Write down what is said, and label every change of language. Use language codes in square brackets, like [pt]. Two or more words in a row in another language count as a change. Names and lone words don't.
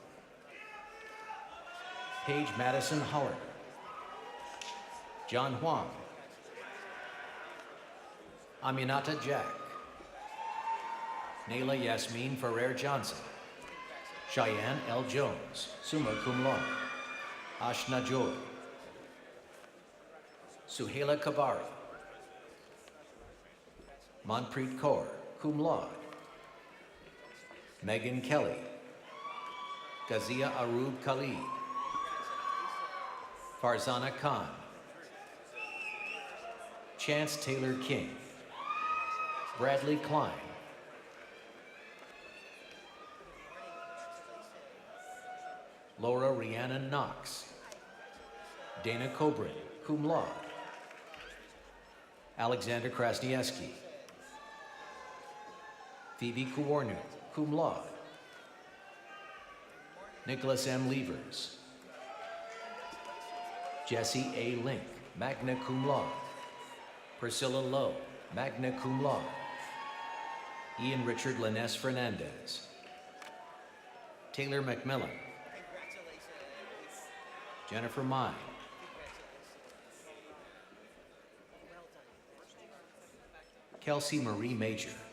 [en] Paige Madison Holler. John Huang. Aminata Jack. Nayla Yasmin Ferrer Johnson. Cheyenne L. Jones, [la] summa cum laude. [en] Ashna Joy. Suhaila Kabari. Manpreet Kaur, [la] cum laude. [en] Megan Kelly. Gazia Arub Khalid. Farzana Khan. Chance Taylor King. Bradley Klein. Laura Rhiannon Knox. Dana Cobrin, [la] cum laude. [en] Alexander Krasniewski. Phoebe Kuwarnu, [la] cum laude. [en] Nicholas M. Levers. Jesse A. Link, [la] magna cum laude. [en] Priscilla Lowe, [la] magna cum laude. [en] Ian Richard Liness Fernandez. Taylor McMillan. Jennifer Mai. Kelsey Marie Major.